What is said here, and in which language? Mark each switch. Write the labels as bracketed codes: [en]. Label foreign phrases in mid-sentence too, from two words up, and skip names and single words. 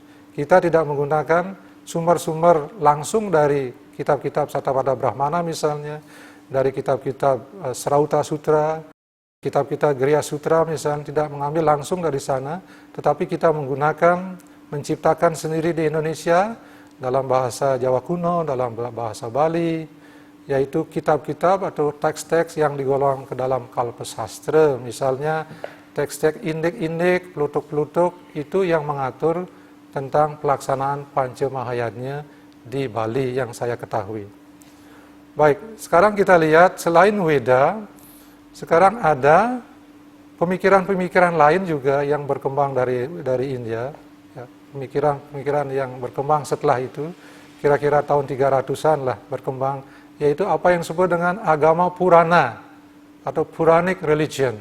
[id] Kita tidak menggunakan sumber-sumber langsung dari kitab-kitab Sattvapada Brahmana misalnya, dari kitab-kitab Srauta Sutra, kitab-kitab Griya Sutra misalnya, tidak mengambil langsung dari sana, tetapi kita menciptakan sendiri di Indonesia dalam bahasa Jawa kuno, dalam bahasa Bali, yaitu kitab-kitab atau teks-teks yang digolong ke dalam kalpasastra, misalnya teks-teks indik-indik, pelutuk-pelutuk, itu yang mengatur tentang pelaksanaan Pancamahayanya di Bali yang saya ketahui. Baik, sekarang kita lihat selain Weda, sekarang ada pemikiran-pemikiran lain juga yang berkembang dari India, ya, pemikiran-pemikiran yang berkembang setelah itu, kira-kira tahun 300-an lah berkembang, yaitu apa yang disebut dengan agama Purana atau [en] Puranic religion.